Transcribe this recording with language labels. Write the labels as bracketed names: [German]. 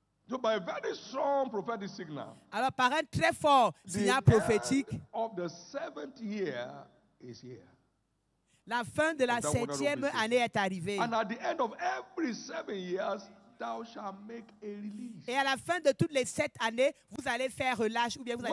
[English] So by a very strong prophetic signal, [French] alors par un très fort signal prophétique, [English] of the 7th year is here. [French] La fin de la 7e année est arrivée. [English] And at the end of every 7 years, thou shalt make a release. [French] Et à la fin de toutes les 7 années, vous allez faire relâche ou bien vous allez